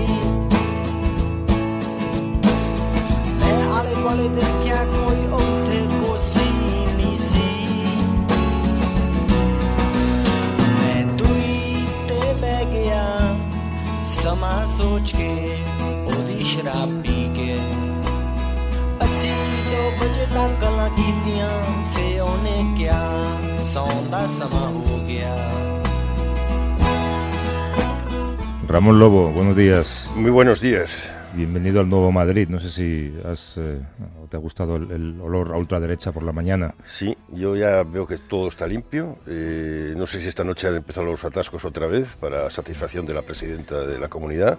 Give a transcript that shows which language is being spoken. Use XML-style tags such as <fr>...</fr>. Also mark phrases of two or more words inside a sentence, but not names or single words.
<pa>ਮੈਂ ਆਲੇ ਦੁਆਲੇ ਦੇਖਿਆ ਕੋਈ ਉੱਥੇ ਕੋਸੀ ਨਹੀਂ ਸੀ ਮੈਂ ਦੂਈ ਤੇ ਬਹਿ ਗਿਆ ਸਮਾਂ ਸੋਚ ਕੇ ਉਹਦੀ ਸ਼ਰਾਬ ਪੀ ਕੇ ਅਸੀਂ 2 ਵਜੇ ਤੱਕ ਗੱਲਾਂ ਕੀਤੀਆਂ ਫੇ ਉਹਨੇ ਕਿਹਾ ਸੌਣ ਦਾ ਸਮਾਂ ਹੋ ਗਿਆ</pa> <es>Ramón Lobo, buenos días. Muy buenos días. Bienvenido al Nuevo Madrid. No sé si te ha gustado el olor a ultraderecha por la mañana. Sí, yo ya veo que todo está limpio. No sé si esta noche han empezado los atascos otra vez para satisfacción de la presidenta de la comunidad.</es>